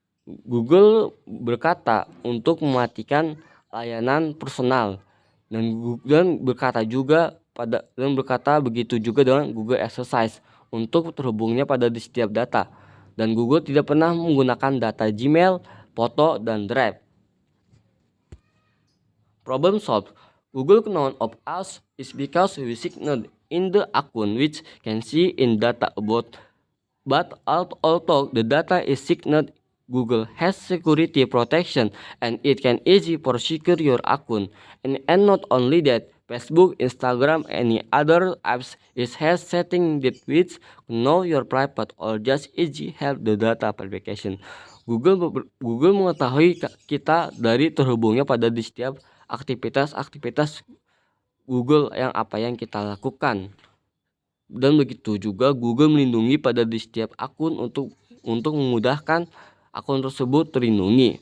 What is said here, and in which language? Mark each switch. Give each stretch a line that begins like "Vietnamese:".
Indonesian: Google berkata untuk mematikan layanan personal, dan berkata begitu juga dengan Google Exercise untuk terhubungnya pada di setiap data, dan Google tidak pernah menggunakan data Gmail, foto, dan Drive.
English: Problem solved. Google known of us is because we signaled in the account which can see in data about, but although the data is signaled, Google has security protection and it can easy for secure your account. And not only that, Facebook, Instagram, any other apps has setting that which know your private or just easy help the data verification.
Indonesian: Google mengetahui kita dari terhubungnya pada di setiap aktivitas Google yang kita lakukan. Dan begitu juga Google melindungi pada di setiap akun untuk memudahkan akun tersebut terlindungi.